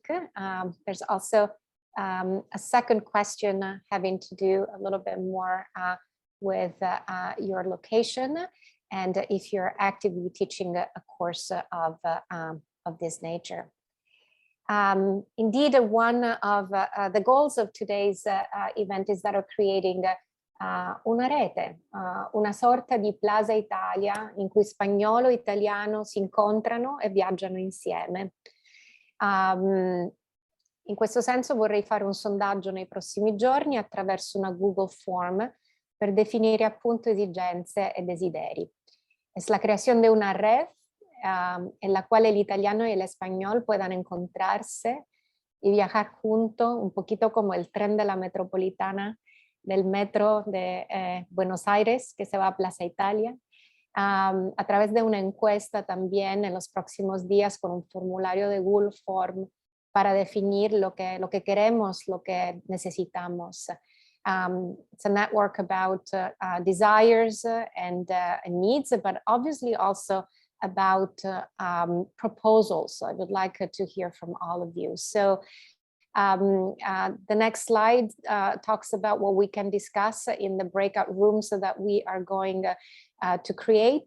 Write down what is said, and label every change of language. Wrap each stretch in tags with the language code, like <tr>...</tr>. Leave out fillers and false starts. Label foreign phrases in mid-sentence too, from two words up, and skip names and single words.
<en>There's also a second question having to do a little bit more with your location and if you're actively teaching a course of this nature. Indeed, one of the goals of today's event is that of creating</en> <it>una rete, una sorta di Plaza Italia in cui spagnolo e italiano si incontrano e viaggiano insieme. In questo senso vorrei fare un sondaggio nei prossimi giorni attraverso una Google Form per definire appunto esigenze e desideri.</it> <es>Es la creación de una red en la cual el italiano y el español puedan encontrarse y viajar juntos, un poquito como el tren de la metropolitana del metro de Buenos Aires que se va a Plaza Italia, a través de una encuesta también en los próximos días con un formulario de Google Form para definir lo que queremos, lo que necesitamos.</es> <en>It's a network about desires and needs, but obviously also about proposals. I would like to hear from all of you. So the next slide talks about what we can discuss in the breakout rooms that we are going to create.</en>